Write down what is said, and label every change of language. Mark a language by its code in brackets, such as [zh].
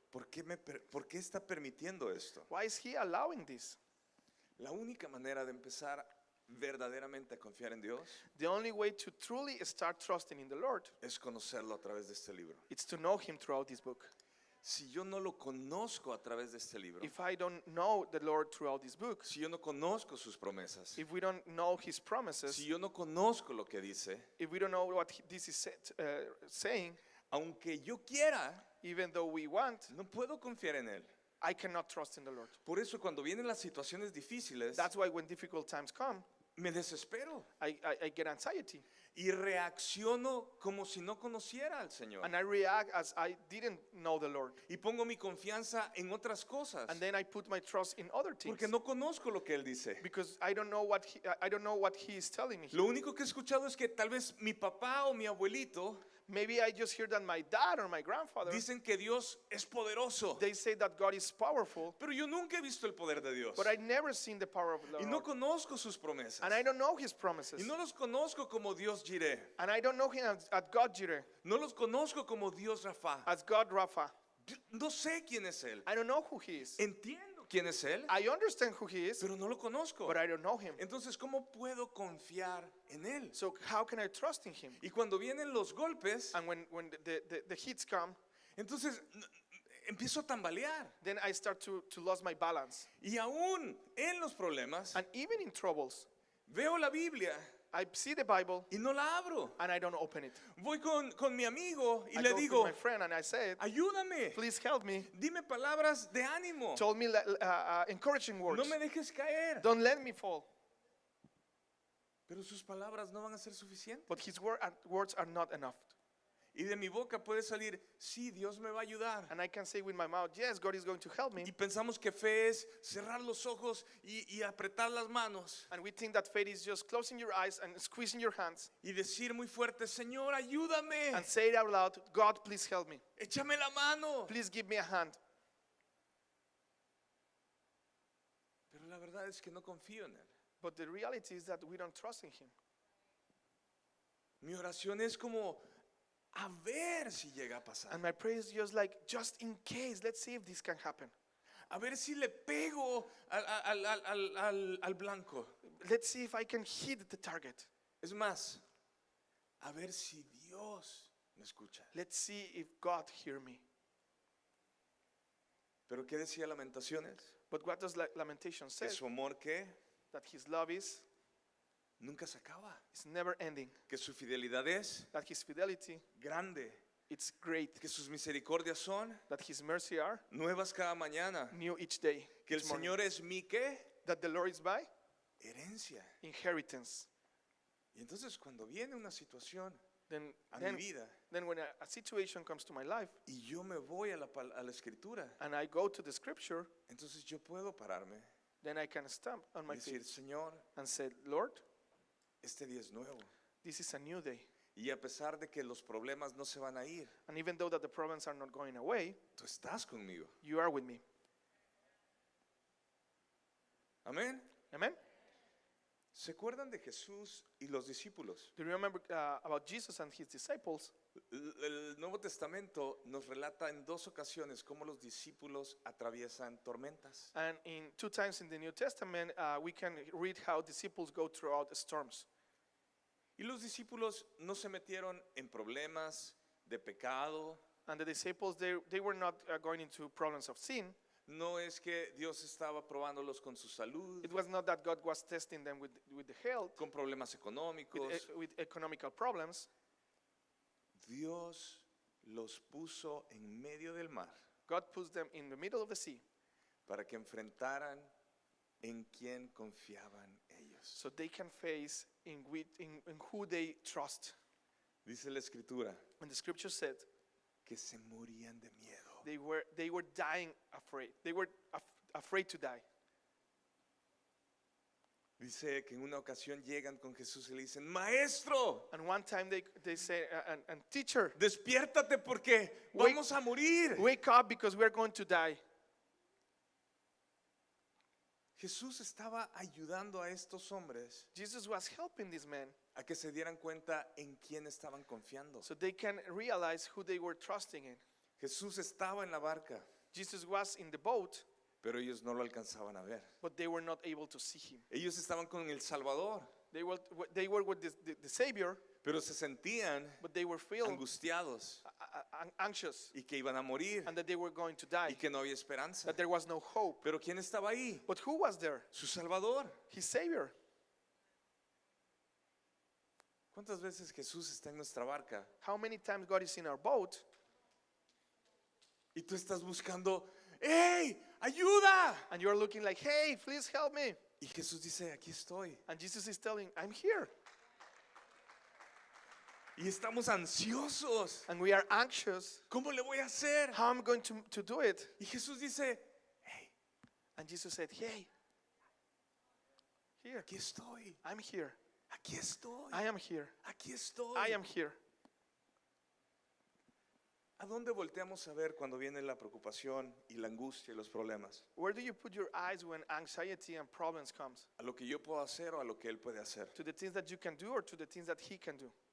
[es] ¿Por qué está permitiendo esto? [en] Why is He allowing this? [es] La única manera de empezar verdaderamente a confiar en Dios [en] The only way to truly start trusting in the Lord [es] es conocerlo a través de este libro. [en] is to know Him throughout this book. [es] Si yo no lo conozco a través de este libro, [en] If I don't know the Lord throughout this book, [es] si yo no conozco sus promesas, [en] if we don't know His promises, [es] si yo no conozco lo que dice, [en] if we don't know what this is saying, [es] aunque yo quiera, [en] even though we want, [es] no puedo confiar en Él. [en] I cannot trust in the Lord. [es] Por eso cuando vienen las situaciones difíciles, [en] That's why when difficult times come, [es] me desespero [en] I get anxiety. [es] y reacciono como si no conociera al Señor. [en] And I react as I didn't know the Lord. [es] Y pongo mi confianza en otras cosas, [en] And then I put my trust in other things. [es] porque no conozco lo que Él dice. [en] Because I don't know what he is telling me. [es] Lo único que he escuchado es que tal vez mi papá o mi abuelito [en] Maybe I just hear that my dad or my grandfather, [es] dicen que Dios es poderoso, [en] they say that God is powerful, [es] pero yo nunca he visto el poder de Dios. [en] but I never seen the power of the [es] Y no [en] Lord. [es] conozco sus promesas. [en] And I don't know His promises. [es] Y no los conozco como Dios Jireh. [en] And I don't know Him as God Jireh, [es] No los conozco como Dios Rafa. [en] as God Rapha. [es] No sé quién es Él. [en] I don't know who He is. [es] Entiendo quién es Él, [en] I understand who He is, [es] pero no lo conozco. [en] but I don't know Him. [es] Entonces, ¿cómo puedo confiar en Él? [en] So how can I trust in Him? [es] Y cuando vienen los golpes, [en] And when the hits come, [es] entonces empiezo a tambalear. [en] then I start to lose my balance. [es] Y aún en los problemas, [en] And even in troubles, [es] veo la Biblia [en] I see the Bible [es] y no la abro. [en] and I don't open it. [es] Voy con mi amigo y [en] I [es] le [en] go to [es] digo, [en] my friend and I say, [es] ayúdame, [en] please help me. [es] dime palabras de ánimo, [en] Told me encouraging words. [es] no me dejes caer. [en] Don't let me fall. [es] Pero sus palabras no van a ser suficientes. [en] But his words are not enough. [es] Y de mi boca puede salir, sí, Dios me va a ayudar. [en] And I can say with my mouth, yes, God is going to help me. [es] Y pensamos que fe es cerrar los ojos y apretar las manos [en] And we think that faith is just closing your eyes and squeezing your hands [es] y decir muy fuerte, Señor, ayúdame, [en] and say it out loud, God, please help me. [es] échame la mano. [en] Please give me a hand. [es] Pero la verdad es que no confío en Él. [en] But the reality is that we don't trust in Him. [es] Mi oración es como, a ver si llega a pasar. [en] And my prayer is just in case, let's see if this can happen. [es] A ver si le pego al blanco. [en] Let's see if I can hit the target. [es] Es más, a ver si Dios me escucha. [en] Let's see if God hear me. [es] Pero ¿qué decía Lamentaciones? [en] But what does Lamentation say? [es] Que su amor ¿qué? [en] That his love is [es] Nunca se acaba. [en] never ending. [es] Que su fidelidad es [en] That his fidelity, [es] grande. [en] it's great. [es] Que sus misericordias son [en] That his mercy are [es] nuevas cada mañana. [en] new each day. [es] Que el [en] each morning. [es] Señor es mi ¿qué? [en] That the Lord is by [es] Herencia. [en] inheritance. [es] Y entonces cuando viene una situación [en] Then, [es] a [en] then, [es] mi vida [en] then when a situation comes to my life [es] y yo me voy a la escritura, [en] and I go to the scripture, [es] entonces yo puedo pararme [en] then I can stamp on [es] y [en] my [es] decir, [en] feet [es] Señor, [en] and say, Lord, [es] este día es nuevo. [en] this is a new day. [es] Y a pesar de que los problemas no se van a ir, [en] And even though that the problems are not going away, [es] tú estás conmigo. [en] you are with me. [es] Amén. [en] Amen? [es] ¿Se acuerdan de Jesús y los discípulos? [en] Do you remember about Jesus and his disciples? [es] El Nuevo Testamento nos relata en dos ocasiones cómo los discípulos atraviesan tormentas. [en] And in 2 times in the New Testament, we can read how disciples go throughout storms. [es] Y los discípulos no se metieron en problemas de pecado. [en] And the disciples, they were not going into problems of sin. [es] No es que Dios estaba probándolos con su salud, [en] It was not that God was testing them with the health, [es] con problemas económicos. [en] with economical problems. [es] Dios los puso en medio del mar [en] God puts them in the middle of the sea [es] para que enfrentaran en quién confiaban ellos. [en] so they can face in who they trust. [es] Dice la Escritura [en] And the scripture said [es] que se morían de miedo. [en] they were dying afraid. They were afraid to die. [es] Dice que en una ocasión llegan con Jesús y le dicen, Maestro, [en] And one time they say, and teacher, [es] despiértate porque [en] Wake- [es] vamos a morir. [en] wake up because we're going to die. [es] Jesús estaba ayudando a estos hombres [en] Jesus was helping these men [es] a que se dieran cuenta en quién estaban confiando. [en] so they can realize who they were trusting in. [es] Jesús estaba en la barca, [en] Jesus was in the boat, [es] pero ellos no lo alcanzaban a ver. [en] but they were not able to see him. [es] Ellos estaban con el Salvador, [en] They were with the Savior, [es] pero se sentían [en] but they were feeling [es] angustiados [en] anxious [es] y que iban a morir [en] and that they were going to die, [es] y que no había esperanza. [en] that there was no hope. [es] Pero ¿quién estaba ahí? [en] But who was there? [es] Su Salvador. [en] His Savior. [es] ¿Cuántas veces Jesús está en nuestra barca [en] How many times God is in our boat [es] y tú estás buscando, ¡hey, ayuda! [en] and you're looking like, hey, please help me. [es] Y Jesús dice, aquí estoy. [en] And Jesus is telling, I'm here. [es] Y estamos ansiosos. [en] And we are anxious. [es] ¿Cómo le voy a hacer? [en] How am I going to do it? [es] Y Jesús dice, hey, [en] And Jesus said, hey, here, [es] aquí estoy. [en] I'm here. [es] Aquí estoy. [en] I am here. [es] Aquí estoy. [en] I am here. [es] ¿A dónde volteamos a ver cuando viene la preocupación y la angustia y los problemas? [en] Where do you put your eyes when anxiety and problems comes? [es] ¿A lo que yo puedo hacer o a lo que Él puede hacer? [en] To the things that you can do or to the things that he can do?